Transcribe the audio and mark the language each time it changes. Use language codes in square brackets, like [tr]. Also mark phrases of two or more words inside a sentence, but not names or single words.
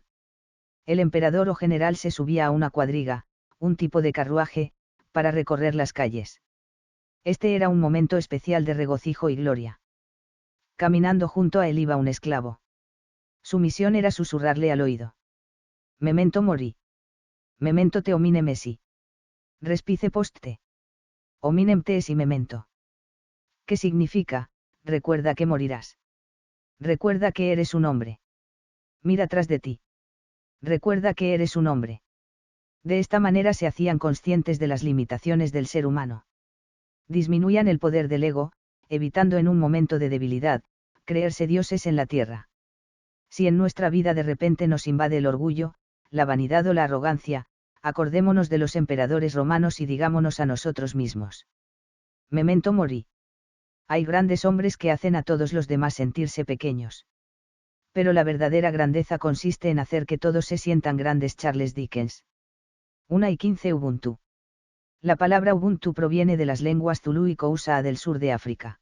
[es] El emperador o general se subía a una cuadriga, un tipo de carruaje, para recorrer las calles. Este era un momento especial de regocijo y gloria. Caminando junto a él iba un esclavo. Su misión era susurrarle al oído: [la] Memento mori. Memento te homine mesi. Respice post te. Hominem te esi memento. [es] ¿Qué significa? Recuerda que morirás. Recuerda que eres un hombre. Mira tras de ti. Recuerda que eres un hombre. De esta manera se hacían conscientes de las limitaciones del ser humano. Disminuían el poder del ego, evitando en un momento de debilidad, creerse dioses en la tierra. Si en nuestra vida de repente nos invade el orgullo, la vanidad o la arrogancia, acordémonos de los emperadores romanos y digámonos a nosotros mismos: [la] Memento mori. [es] Hay grandes hombres que hacen a todos los demás sentirse pequeños. Pero la verdadera grandeza consiste en hacer que todos se sientan grandes. Charles Dickens. 1:15 Ubuntu. La palabra Ubuntu proviene de las lenguas zulú y Xhosa del sur de África.